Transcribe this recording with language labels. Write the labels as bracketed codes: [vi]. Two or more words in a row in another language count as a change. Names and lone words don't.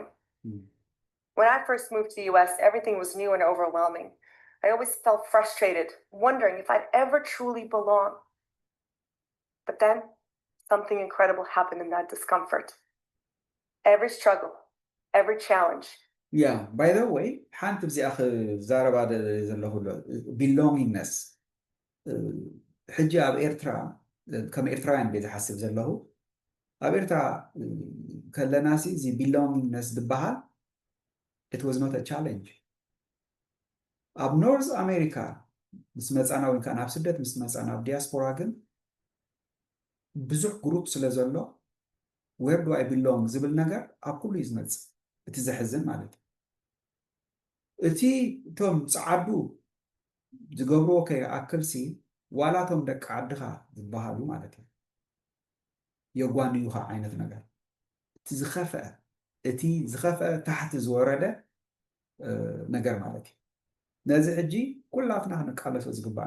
[en] When I first moved to the US, everything was new and overwhelming. I always felt frustrated, wondering if I'd ever truly belong. But then something incredible happened in that discomfort. Every struggle, every challenge. Yeah, by the way, [ti] ሓንቲ ብዚኣ ክዛረባ ዘለኹ belongingness ሕጂ ኣብ ኤርትራ ከም ኤርትራውያን ቤት ዝሓስብ ዘለኹ ኣብ ኤርትራ ከለና ሲ እዚ belongingness ዝበሃል [en] it was not a challenge [ti] ኣብ ኖርዝ ኣሜሪካ ምስ መፃና ወይ ከዓ ናብ ስደት ምስ መፃና ኣብ ዲያስፖራ ግን ብዙሕ ግሩፕ ስለ ዘሎ [en] where do I belong [ti] ዝብል ነገር ኣብ ኩሉ እዩ ዝመፅእ እቲ ዘሕዝን ማለት እዩ እቲ እቶም ፀዓዱ ዝገብርዎ ከይኣክልሲ ዋላቶም ደቂ ዓድኻ ዝበሃሉ ማለት እዩ የጓንዩኻ ዓይነት ነገር እቲ ዝኸፍአ ታሕቲ ዝወረደ ነገር ማለት እዩ ነዚ ሕጂ ኩላትና ክንቃለሶ ዝግባእ